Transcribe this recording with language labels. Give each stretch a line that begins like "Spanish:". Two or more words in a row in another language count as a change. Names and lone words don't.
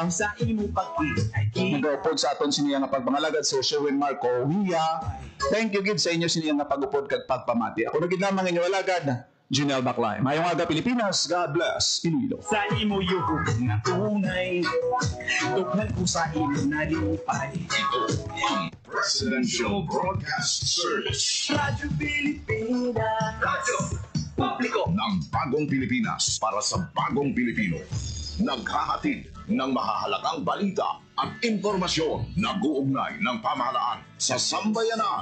Hiligaynon: sa imo pag-ibig nag-upod sa aton sini nga pagpangalagad Sir Sherwin Marco Villa.
English: Thank you
Hiligaynon: gid sa inyo sini nga pag-upod kag pagpamati. Ako na gid lamang inyo alagad Janelle Baclay. Mayong aga Pilipinas,
English: God bless
Hiligaynon: Iloilo. Sa imo yuhok na tunay, tukhan ko sa imo na lupay.
Filipino: Ito ang Presidential Broadcast Service Radyo Pilipinas, Radyo Publiko ng Bagong Pilipinas para sa Bagong Pilipino. Naghahatid ng mahahalagang balita at impormasyon na guugnay ng pamahalaan sa sambayanan.